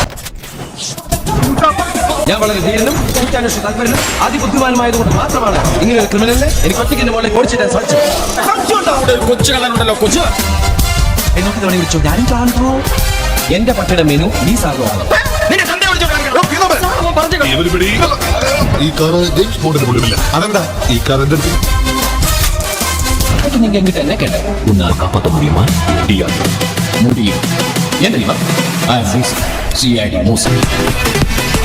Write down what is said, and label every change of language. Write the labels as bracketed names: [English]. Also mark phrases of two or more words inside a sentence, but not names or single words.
[Malayalam] ഞാൻ വളരെ ധീരനും കുറ്റാന്വേഷണ താല്പര്യനും അതിബുദ്ധിമാനുമായതുകൊണ്ട് മാത്രമാണ് ഇങ്ങനെ ഒരു ക്രിമിനലിനെ എനിക്ക് ഒറ്റയ്ക്ക് എന്റെ മോളെ ഓടിച്ചിട്ടാൻ സാധിച്ചത്. കൊച്ചു കളറുണ്ടല്ലോ കൊച്ചു. എന്നൊക്കെ തവണ വിളിച്ചോ, ഞാനും കാണുന്നു. എന്റെ പട്ടിയുടെ മെനു ഈ സാധനമാണ്. ഈ കാർ ജെയിംസ് ബോണ്ടിന് കൊള്ളില്ല. അതെന്താ ഈ കാർ എന്റെ [Tamil] நீங்க எங்கிட்ட என்ன கேட்ட? உன்னால் காப்பாற்ற முடியுமா? முடியாது. முடியும். என்ன தெரியுமா? CID மூசா.